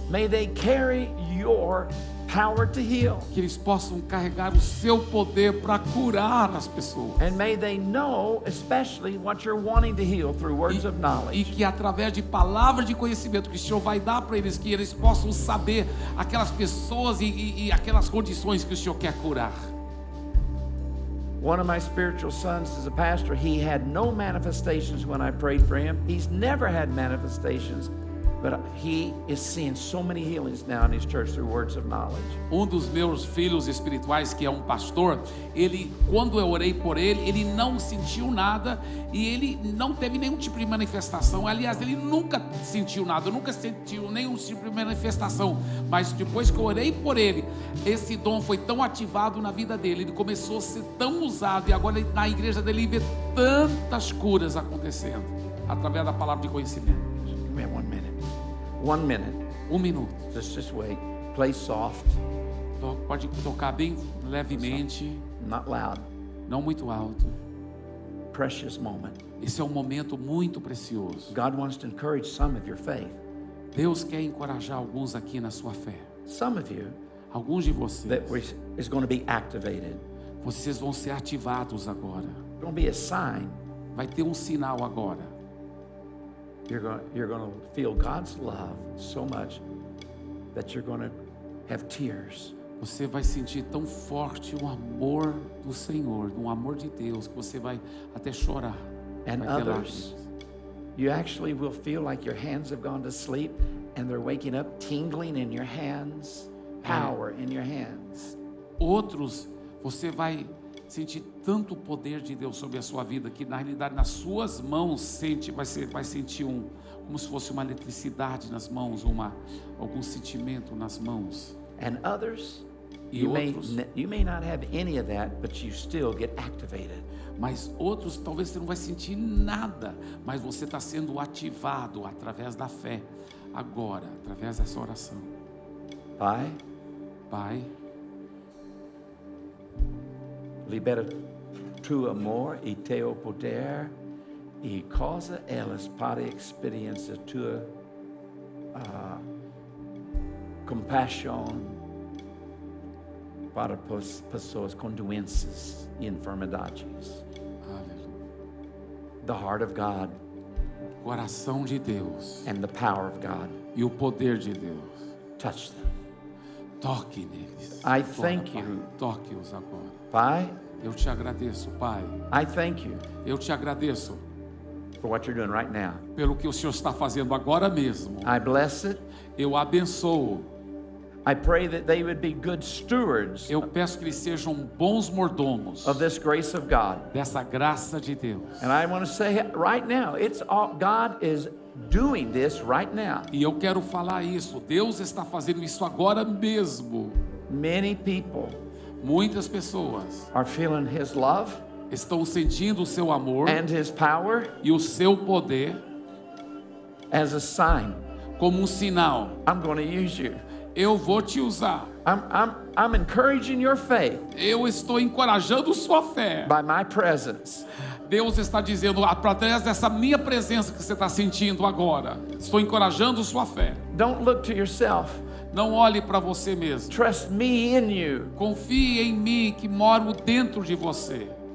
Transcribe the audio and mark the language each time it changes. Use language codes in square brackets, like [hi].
[en] May they carry your power to heal. [pt] Que eles possam carregar o seu poder para curar as pessoas. [en] And may they know especially what you're wanting to heal through words of [pt] E [en] knowledge. [pt] que através de palavras de conhecimento que o Senhor vai dar para eles, que eles possam saber aquelas pessoas e aquelas condições que o Senhor quer curar. [en] One of my spiritual sons is a pastor. He had no manifestations when I prayed for him. He's never had manifestations, but he is seeing so many healings now in his church through words of knowledge. [pt] Dos meus filhos espirituais, que é um pastor, ele, quando eu orei por ele, ele não sentiu nada e ele não teve nenhum tipo de manifestação. Aliás, ele nunca sentiu nada, nunca sentiu nenhum tipo de manifestação. Mas depois que eu orei por ele, esse dom foi tão ativado na vida dele, ele começou a ser tão usado e agora na igreja dele vê tantas curas acontecendo através da palavra de conhecimento. [en] Give me 1 minute. 1 minute. [pt] 1 minuto. [en] Just wait. Play soft, [pt] Pode tocar bem levemente, [en] not loud. [pt] não muito alto. [en] Precious moment. [pt] Esse é um momento muito precioso. [en] God wants to encourage some of your faith. [pt] Deus quer encorajar alguns aqui na sua fé. [en] Some of you [pt] Alguns de vocês, [en] is going to be activated. [pt] vocês vão ser ativados agora. [en] It's going to be a sign. [pt] Vai ter um sinal agora. [en] You're going to feel God's love so much that you're going to have tears. [pt] Você vai sentir tão forte o amor do Senhor, um amor de Deus, que você vai até chorar. [en] And [pt] Vai ter [en] others, [pt] lágrimas. [en] you actually will feel like your hands have gone to sleep and they're waking up tingling in your hands, power in your hands. [pt] Outros, você vai sentir tanto o poder de Deus sobre a sua vida que na realidade nas suas mãos vai sentir como se fosse uma eletricidade nas mãos, algum sentimento nas mãos. [en] And others, [pt] E [en] you [pt] outros, [en] may not have any of that, but you still get activated. [pt] mas outros talvez você não vai sentir nada, mas você está sendo ativado através da fé agora, através dessa oração. Pai, Pai, libera tu amor e teu poder e causa elas para experiência tua compaixão para pessoas com doenças e enfermidades. aleluia. [en] The heart of God [pt] Coração de Deus [en] and the power of God. [pt] e o poder de Deus. [en] Touch them. [pt] Toque neles. [en] I [pt] Agora, [en] thank [pt] Pai. [en] you. [pt] Toque-os agora. Pai, Eu te agradeço, Pai. [en] I thank you [pt] Eu te agradeço [en] for what you're doing right now. [pt] pelo que o Senhor está fazendo agora mesmo. [en] I bless it. [pt] Eu abençoo. [en] I pray that they would be good stewards [pt] Eu peço que eles sejam bons mordomos [en] of this grace of God. [pt] dessa graça de Deus. [en] And I want to say right now, it's all, God is doing this right now. [pt] E eu quero falar isso. Deus está fazendo isso agora mesmo. [en] Many people [pt] Muitas pessoas [en] are feeling His love [pt] estão sentindo o seu amor [en] and His power [pt] e o seu poder [en] as a sign. [pt] como um sinal. [en] I'm going to use you. [pt] Eu vou te usar. [en] I'm encouraging your faith [pt] Eu estou encorajando sua fé. [en] by my presence. [pt] Deus está dizendo, através dessa minha presença que você está sentindo agora, estou encorajando sua fé. [en] Don't look to yourself. [pt] Não olhe para você mesmo. [en] Trust me in you. [pt] Confie em mim que moro dentro de você.